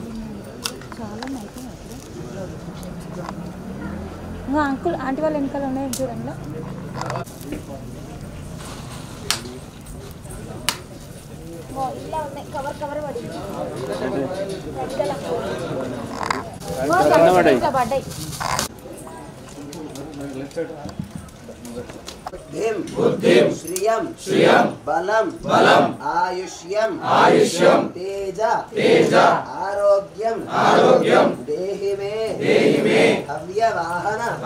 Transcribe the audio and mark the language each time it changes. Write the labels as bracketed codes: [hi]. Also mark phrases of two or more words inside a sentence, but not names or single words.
[te] అంకుల్ ఆంటీ వాళ్ళ వెనకాల ఉన్నాయి చూడండి కవర్ కవర్ పడ్డాయి [sa] बुद्धिं श्रियं बलं आयुष्यं तेज आरोग्यं देहि मे हव्यवाहन